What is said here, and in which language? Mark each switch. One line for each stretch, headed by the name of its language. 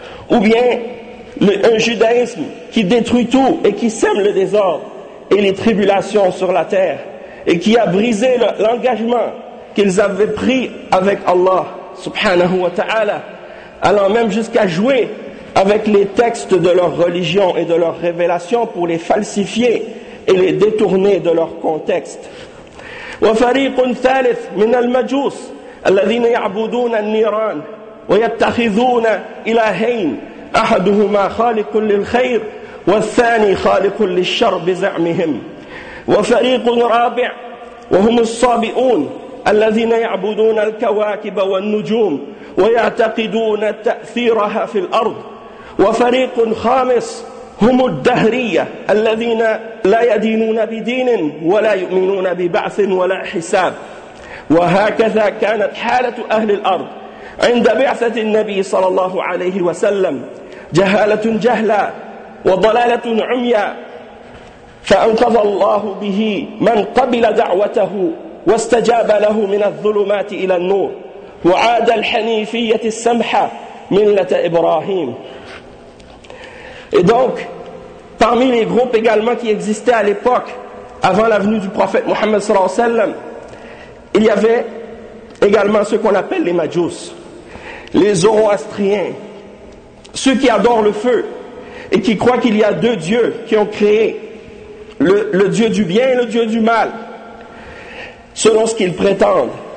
French: Ou bien un judaïsme qui détruit tout et qui sème le désordre et les tribulations sur la terre et qui a brisé l'engagement qu'ils avaient pris avec Allah subhanahu wa ta'ala, allant même jusqu'à jouer avec les textes de leur religion et de leur révélation pour les falsifier et les détourner de leur contexte.
Arabic: وفريق ثالث من المجوس الذين يعبدون النيران ويتخذون إلهين أحدهما خالق للخير والثاني خالق للشر بزعمهم وفريق رابع وهم الصابئون الذين يعبدون الكواكب والنجوم ويعتقدون تأثيرها في الأرض وفريق خامس هم الدهرية الذين لا يدينون بدين ولا يؤمنون ببعث ولا حساب وهكذا كانت حالة أهل الأرض عند بعثة النبي صلى الله عليه وسلم جهالة جهلا وضلالة عميا فأنقذ الله به من قبل دعوته واستجاب له من الظلمات إلى النور وعاد الحنيفية السمحة ملة إبراهيم.
French: Et donc, parmi les groupes également qui existaient à l'époque, avant la venue du prophète Mohammed sallallahu alayhi wa sallam, il y avait également ce qu'on appelle les Majus, les Zoroastriens, ceux qui adorent le feu et qui croient qu'il y a deux dieux qui ont créé, le dieu du bien et le dieu du mal, selon ce qu'ils prétendent.